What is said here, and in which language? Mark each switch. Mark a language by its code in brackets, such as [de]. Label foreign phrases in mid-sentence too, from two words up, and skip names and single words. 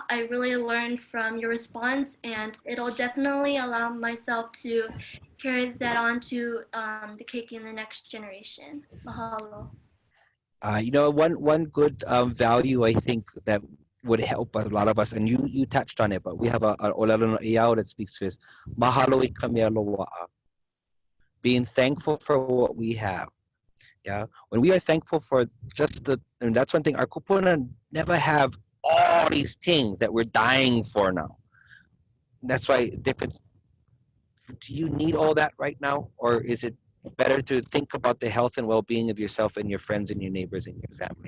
[en] I really learned from your response, and it'll definitely allow myself to carry that on to the keiki in the next generation. Mahalo. One good value I think that would help a lot of us, and you touched on it, but we have a [haw] olelo no iao [en] that speaks to this. [haw] Mahalo I ka mea loa'a. [en] Being thankful for what we have. Yeah, when we are thankful for just and that's one thing, our kupuna never have all these things that we're dying for now. That's why different. Do you need all that right now, or is it better to think about the health and well-being of yourself and your friends and your neighbors and your family?